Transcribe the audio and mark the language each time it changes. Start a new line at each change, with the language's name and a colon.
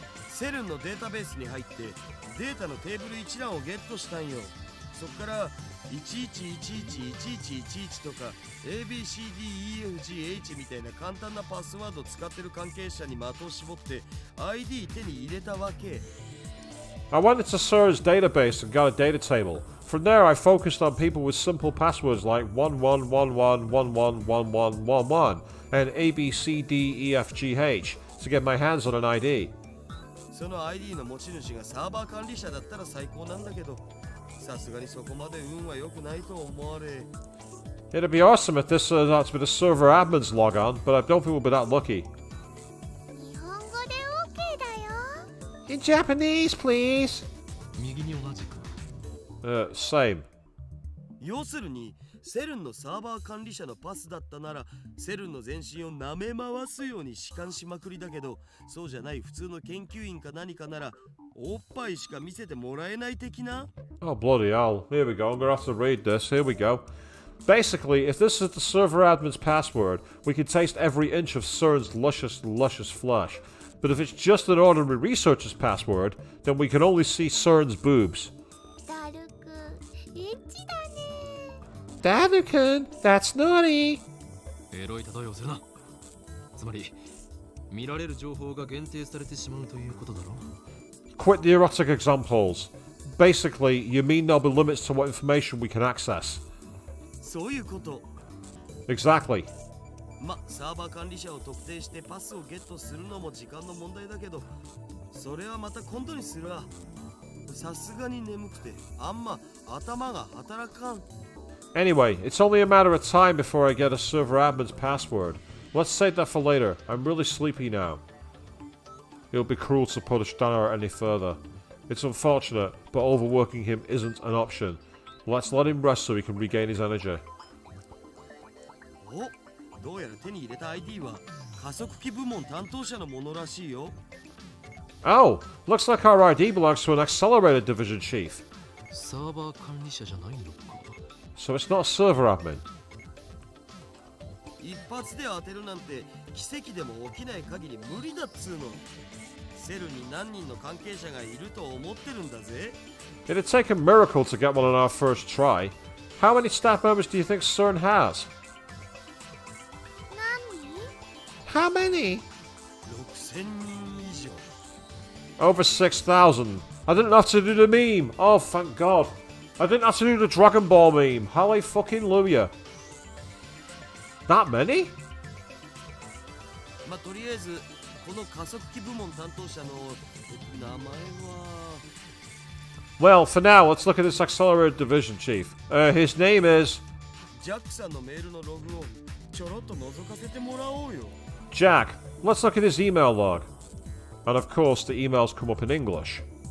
Japanese: セルンのデータベースに入ってデータのテーブル一覧をゲットしたんよ。そっから11111111とか ABCDEFGH みたいな簡単なパスワードを使ってる関係者に的を絞って ID 手に入れたわけ。
English: I went into CERN's database and got a data table. From there, I focused on people with simple passwords like 1111111111 and ABCDEFGH to get my hands on an ID.
Japanese: その ID の持ち主がサーバー管理者だったら最高なんだけど、さすがにそこまで運は良くないと思われ。
English: It'd be awesome if this turned out to be the server admin's logon, but I don't think we'll be that lucky.
Japanese: 日本語で OK だよ。
English: In Japanese, please.
Japanese: 右に同じく
English: Same.
Japanese: 要するにセルンのサーバー管理者のパスだったならセルンの全身を舐め回すように弛緩しまくりだけど、そうじゃない普通の研究員か何かならおっぱいしか見せてもらえない的な。
English: Oh, bloody hell. Here we go. I'm going to have to read this. Here we go. Basically, if this is the server admin's password, we can taste every inch of CERN's luscious, luscious flesh. But if it's just an ordinary researcher's password, then we can only see CERN's boobs.
Japanese: ダルくん、エッチだね。
English: Dadukin, that's naughty.
Japanese: エロい例えをするな。つまり見られる情報が限定されてしまうということだろう。
English: Quit the erotic examples. Basically, you mean there'll be limits to what information we can access.
Japanese: そういうこと。
English: Exactly.
Japanese: サーバー管理者を特定してパスをゲットするのも時間の問題だけど、それはまた今度にするわ。さすがに眠くてあんま頭が働かん。
English: Anyway, it's only a matter of time before I get a server admin's password. Let's save that for later. I'm really sleepy now. It would be cruel to punish Dana any further. It's unfortunate, but overworking him isn't an option. Let's let him rest so he can regain his energy.
Japanese: お、どうやら手に入れた ID は加速器部門担当者のものらしいよ。
English: Oh, looks like our ID belongs to an accelerated division chief.
Japanese: サーバー管理者じゃないのか。
English: So it's not a server admin.
Japanese: 一発で当てるなんて奇跡でも起きない限り無理だっつうの。セルに何人の関係者がいると思ってるんだぜ。
English: It'd take a miracle to get one on our first try. How many staff members do you think CERN has?
Japanese: 何？
English: How many?
Japanese: 6000人以上。
English: Over 6,000. I didn't have to do the meme. Oh, thank God. I didn't have to do the Dragon Ball meme. Halle fucking Luya. That many?
Japanese: とりあえずこの加速器部門担当者の名前は。
English: Well, for now, let's look at this accelerated division chief. His name is
Japanese: ジャックさんのメールのログをちょろっと覗かせてもらおうよ。
English: Jack. Let's look at his email log. And of course, the emails come up in English.